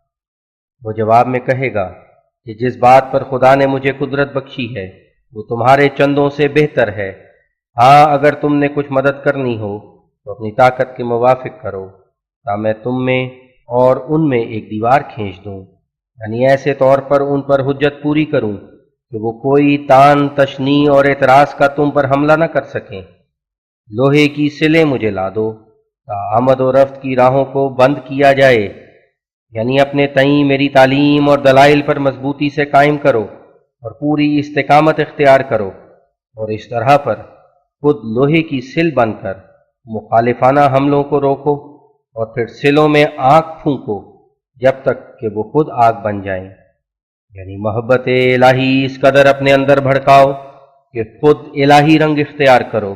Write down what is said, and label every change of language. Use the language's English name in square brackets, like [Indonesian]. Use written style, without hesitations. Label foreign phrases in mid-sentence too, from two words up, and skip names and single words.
[Urdu] وہ جواب میں کہے گا کہ جس بات پر خدا نے مجھے قدرت بخشی ہے وہ تمہارے چندوں سے بہتر ہے، ہاں اگر تم نے کچھ مدد کرنی ہو تو اپنی طاقت کے موافق کرو تا میں تم میں اور ان میں ایک دیوار کھینچ دوں، یعنی ایسے طور پر ان پر حجت پوری کروں کہ وہ کوئی تان تشنیع اور اعتراض کا تم پر حملہ نہ کر سکیں۔ لوہے کی سلیں مجھے لا دو تا آمد و رفت کی راہوں کو بند کیا جائے، یعنی اپنے تئیں میری تعلیم اور دلائل پر مضبوطی سے قائم کرو اور پوری استقامت اختیار کرو، اور اس طرح پر خود لوہے کی سل بن کر مخالفانہ حملوں کو روکو اور پھر سلوں میں آگ پھونکو جب تک کہ وہ خود آگ بن جائیں، یعنی محبت الہی اس قدر اپنے اندر بھڑکاؤ کہ خود الہی رنگ اختیار کرو۔